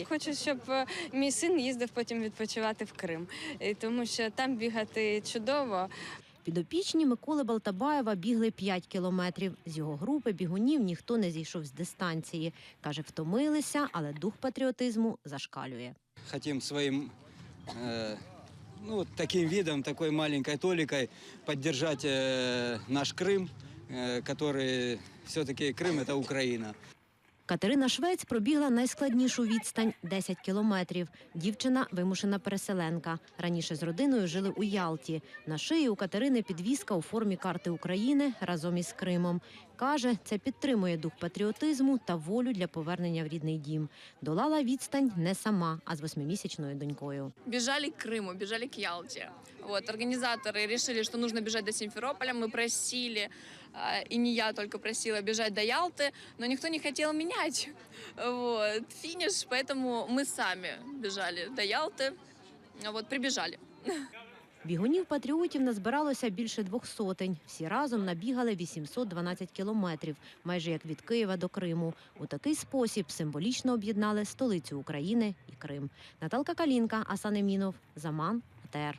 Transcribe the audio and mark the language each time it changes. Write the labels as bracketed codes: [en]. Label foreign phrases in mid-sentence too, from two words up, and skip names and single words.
[uk] Хочу, щоб мій син їздив потім відпочивати в Крим, тому що там бігати чудово. Підопічні Миколи Балтабаєва бігли 5 кілометрів. З його групи бігунів ніхто не зійшов з дистанції. Каже, втомилися, але дух патріотизму зашкалює. [ru] Хотим своим таким видом, такой маленькой толикой поддержать наш Крым, который все-таки Крым – это Украина. [uk] Катерина Швець пробігла найскладнішу відстань – 10 кілометрів. Дівчина – вимушена переселенка. Раніше з родиною жили у Ялті. На шиї у Катерини підвіска у формі карти України разом із Кримом. Каже, це підтримує дух патріотизму та волю для повернення в рідний дім. Долала відстань не сама, а з 8-місячною донькою. [ru] Бежали к Крыму, бежали к Ялте. Организаторы решили, что нужно бежать до Симферополя. Мы просили, и не я только просила, бежать до Ялты, но никто не хотел менять финиш, поэтому мы сами бежали до Ялты, прибежали. [uk] Бігунів-патріотів назбиралося більше 200. Всі разом набігали 812 кілометрів, майже як від Києва до Криму. У такий спосіб символічно об'єднали столицю України і Крим. Наталка Калінка, Асан Емінов, Заман, АТР.